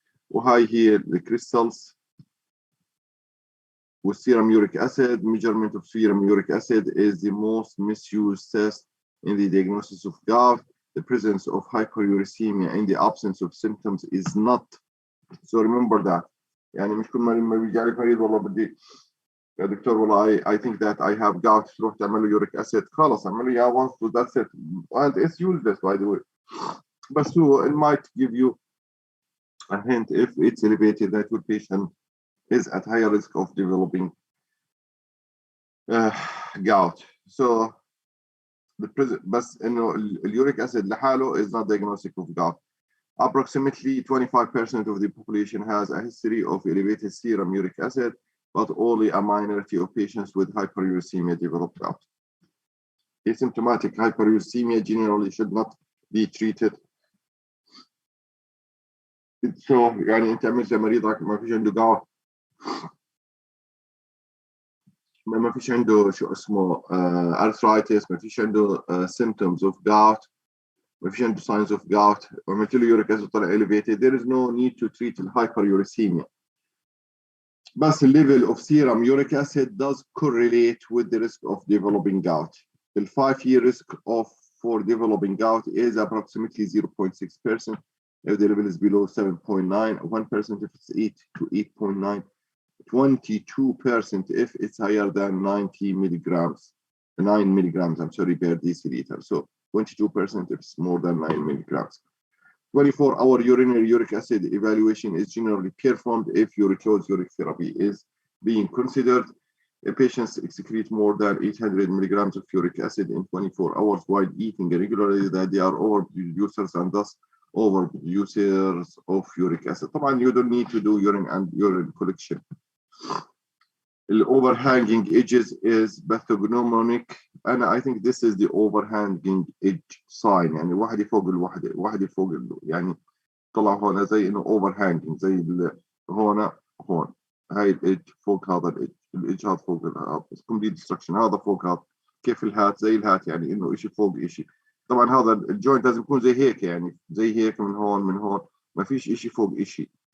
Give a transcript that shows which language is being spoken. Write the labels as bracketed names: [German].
[Arabic] وهاي هي [English] the crystals with serum uric acid. Measurement of serum uric acid is the most misused test in the diagnosis of gout. The presence of hyperuricemia in the absence of symptoms is not. So remember that. [Arabic] يعني مش كل ما بيجي عليك مريض والله بدي يا دكتور والله [English] I think that I have gout, [Arabic] تروح تعمل له uric acid. خلاص اعمل له اياه [English] once, that's it. And it's useless by the way. But so it might give you a hint if it's elevated that your patient is at higher risk of developing gout. So [Arabic] بس إنه [English] الuric acid [Arabic] لحاله [English] is not diagnostic of gout. Approximately 25% of the population has a history of elevated serum uric acid, but only a minority of patients with hyperuricemia develop gout. Asymptomatic hyperuricemia generally should not be treated. [Arabic] So يعني أنت عملت لمريضك ما فيش عنده gout، ما فيش عنده شو اسمه arthritis، ما فيش عنده [English] symptoms of gout، [Arabic] ما فيش عنده [English] signs of gout، [Arabic] وعملت له uric acid طلع elevated. [English] There is no need to treat hyperuricemia. But the level of serum uric acid does correlate with the risk of developing gout. The 5-year risk for developing gout is approximately 0.6%. If the level is below 7.9, 1% if it's 8 to 8.9, 22% if it's higher than 90 milligrams, 9 milligrams, I'm sorry, per deciliter. So 22% if it's more than 9 milligrams. 24-hour urinary uric acid evaluation is generally performed if uricose uric therapy is being considered. Patients excrete more than 800 milligrams of uric acid in 24 hours while eating regularly, that they are overproducers and thus overproducers of uric acid. [Arabic] طبعا [English] you don't need to do urine collection. The overhanging edges is pathognomonic, and I think this is the overhanging edge sign. [Arabic] يعني واحدة فوق الواحدة، واحدة فوق يعني طلع هون زي إنه overhanging، زي هون هاي الإدج فوق هذا الإدج، الإدج هذا فوق هذا [English] complete destruction، [Arabic] هذا فوق هذا، كيف الهات زي الهات، يعني إنه إشي فوق إشي. طبعا هذا الجوينت لازم يكون زي هيك، يعني زي هيك من هون ما فيش إشي فوق إشي.